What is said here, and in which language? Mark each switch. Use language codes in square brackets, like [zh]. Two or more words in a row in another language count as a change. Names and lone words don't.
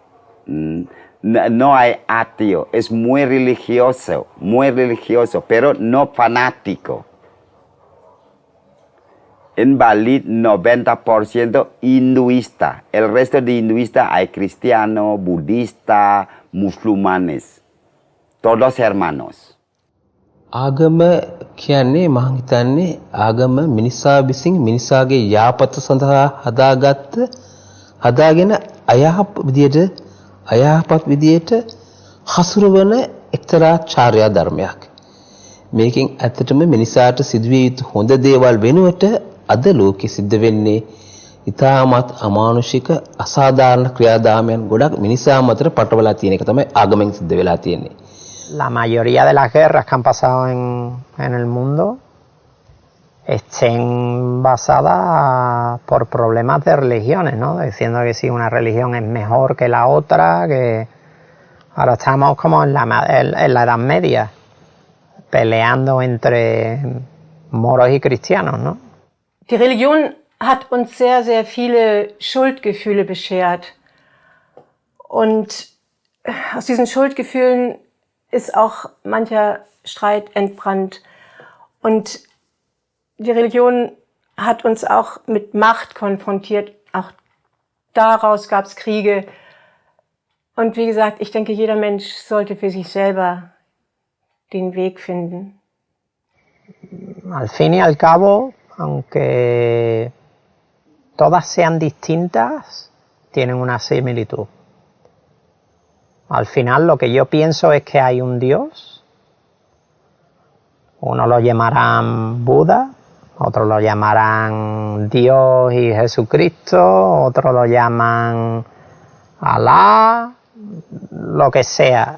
[es] No hay ateo, es muy religioso, pero no fanático. En Bali 90% hinduista. El resto de hinduistas hay cristianos, budistas, musulmanes. Todos hermanos. [si] ආගම කියන්නේ මම හිතන්නේ ආගම මිනිසා විසින් මිනිසාගේ යාපත සඳහා හදාගෙන අයහපත් විදියට හසුරවන එක්තරා චාර්යා ධර්මයක්. මේකෙන් ඇත්තටම මිනිසාට සිදුවිය යුතු හොඳ දේවල් වෙනුවට අද ලෝකෙ සිද්ධ වෙන්නේ ඉතාමත් අමානුෂික අසාධාරණ ක්‍රියාදාමයන් ගොඩක් මිනිසා මතට පටවලා තියෙන එක තමයි ආගමෙන් සිද්ධ වෙලා තියෙන්නේ. [es] La mayoría de las guerras que han pasado en el mundo estén basadas por problemas de religiones, ¿no? Diciendo que si una religión es mejor que la otra, que ahora estamos como en la Edad Media, peleando entre moros y cristianos, ¿no? [de] Die Religion hat uns sehr, sehr viele Schuldgefühle beschert. Und aus diesen Schuldgefühlen ist auch mancher Streit entbrannt. Und die Religion hat uns auch mit Macht konfrontiert. Auch daraus gab es Kriege. Und wie gesagt, ich denke, jeder Mensch sollte für sich selber den Weg finden. [es] Al fin y al cabo, aunque todas sean distintas, tienen una similitud. Al final lo que yo pienso es que hay un Dios. Unos lo llamarán Buda, otros lo llamarán Dios y Jesucristo, otros lo llaman Alá, lo que sea.